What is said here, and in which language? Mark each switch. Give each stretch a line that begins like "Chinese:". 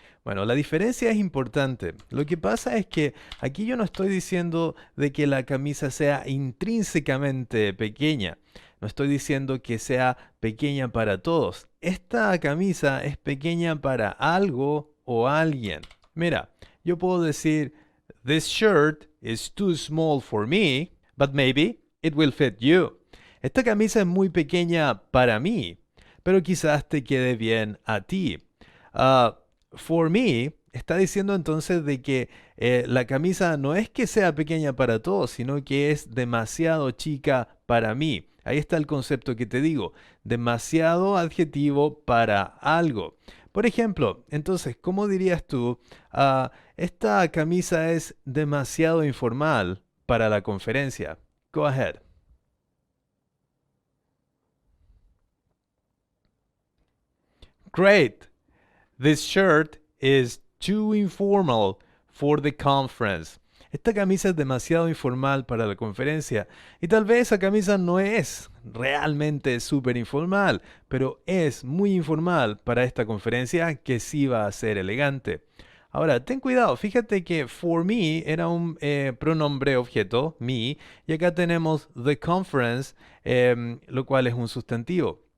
Spanish: Bueno, la diferencia es importante. Lo que pasa es que aquí yo no estoy diciendo de que la camisa sea intrínsecamente pequeña. No estoy diciendo que sea pequeña para todos. Esta camisa es pequeña para algo o alguien. Mira, yo puedo decir,
English: This shirt is too small for me, but maybe it will fit you.
Spanish: Esta camisa es muy pequeña para mí, pero quizás te quede bien a ti. Ah,
English: for me
Spanish: está diciendo entonces de que la camisa no es que sea pequeña para todos, sino que es demasiado chica para mí. Ahí está el concepto que te digo, demasiado adjetivo para algo. Por ejemplo, entonces, ¿cómo dirías tú? Esta camisa es demasiado informal para la conferencia.
English: Go ahead. Great. This shirt is too informal for the conference.
Spanish: Esta camisa es demasiado informal para la conferencia. Y tal vez esa camisa no es realmente súper informal, pero es muy informal para esta conferencia que sí va a ser elegante. Ahora, ten cuidado, fíjate que
English: for me
Spanish: era un pronombre objeto, me, y acá tenemos
English: the conference,
Spanish: lo cual es un sustantivo.